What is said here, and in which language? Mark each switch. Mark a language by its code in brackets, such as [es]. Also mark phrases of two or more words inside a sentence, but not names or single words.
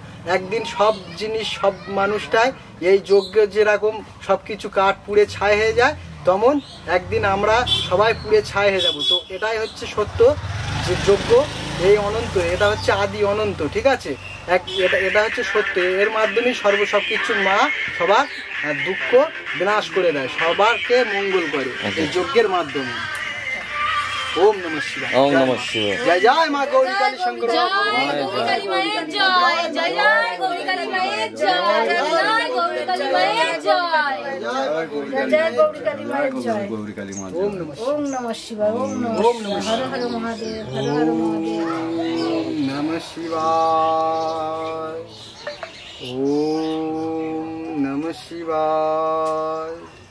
[bn] একদিন সব জিনিস, সব মানুষটাই এই যজ্ঞ যেরকম সবকিছু কাঠ পুড়ে ছাই হয়ে যায়, তেমন একদিন আমরা সবাই পুড়ে ছাই হয়ে যাব। তো এটাই হচ্ছে সত্য, যে যজ্ঞ এই অনন্ত, এটা হচ্ছে আদি অনন্ত, ঠিক আছে? এটা হচ্ছে সত্য, এর মাধ্যমেই সবকিছু মা সবার দুঃখ বিনাশ করে দেয়, সবারকে মঙ্গল করে এই যজ্ঞের মাধ্যমে। [sa] ওম নমঃ শিবায়। ওম নমঃ শিবায়। [bn] জয় জয় মা গৌরী কালী শঙ্কর জয় গৌরী কালী মায়ের জয়, জয় জয় গৌরী কালী মায়ের জয়, জয় জয় গৌরী কালী মায়ের জয়, জয় গৌরী কালী মায়ের জয়। [sa] ওম নমঃ শিবায়। ওম নমঃ শিবায়। হর হর মহাদেব, হর হর মহাদেব। ওম নমঃ শিবায়। ওম নমঃ শিবায়।